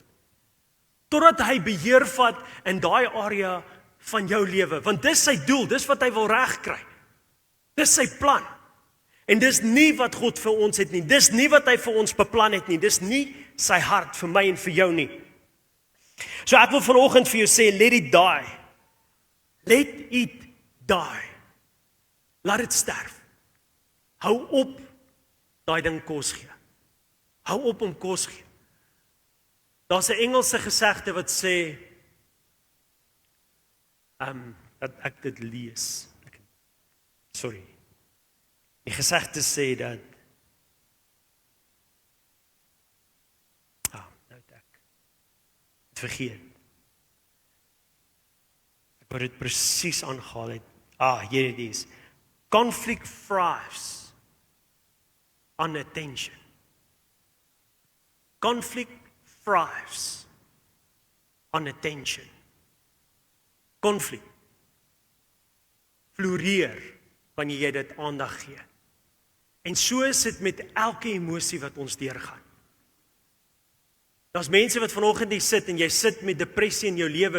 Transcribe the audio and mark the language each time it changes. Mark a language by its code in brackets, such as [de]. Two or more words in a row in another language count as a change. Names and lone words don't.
[af] Totdat hy beheer vat in daai area van jou lewe, want dis sy doel, dis wat hy wil regkry. Dis sy plan. En dis nie wat God vir ons het nie. Dis nie wat hy vir ons beplan het nie. Dis nie sy hart vir my en vir jou nie. So ek wil vanoggend vir jou sê, [en] let it die. Let it die. [af] Laat dit sterf. Hou op daai ding kos gee. Hou op om kos gee. Daar's 'n Engelse gesegde wat sê, dat ek dit lees. Sorry. Die gesegde sê dat, nou het ek het vergeet. Ek wou dit presies aangehaal het. [en] Hier it is. Conflict thrives on attention. Conflict thrives on attention. [af] Konflik floreer wanneer jy dit aandag gee. En so is dit met elke emosie wat ons deurgaan. Daar's mense wat vanoggend hier sit en jy sit met depressie in jou lewe.